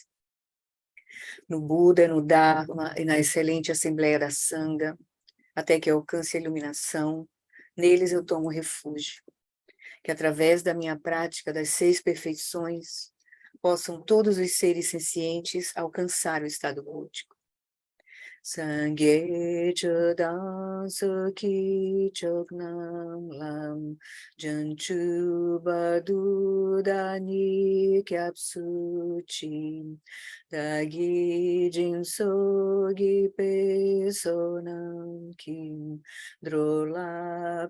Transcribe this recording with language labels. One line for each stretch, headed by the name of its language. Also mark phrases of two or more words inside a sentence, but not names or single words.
Portuguese: No Buda, no Dharma e na excelente Assembleia da Sangha, até que eu alcance a iluminação, neles eu tomo refúgio, que através da minha prática das 6 perfeições, possam todos os seres sencientes alcançar o estado búdico.
Tibetan: སངས་རྒྱས་ཆོས་དང་ཚོགས་ཀྱི་མཆོག་རྣམས་ལ། བྱང་ཆུབ་བར་དུ་བདག་ནི་སྐྱབས་སུ མཆི། བདག་གིས་སྦྱིན་སོགས་བགྱིས་པའི་བསོད་ནམས་ཀྱིས། འགྲོ་ལ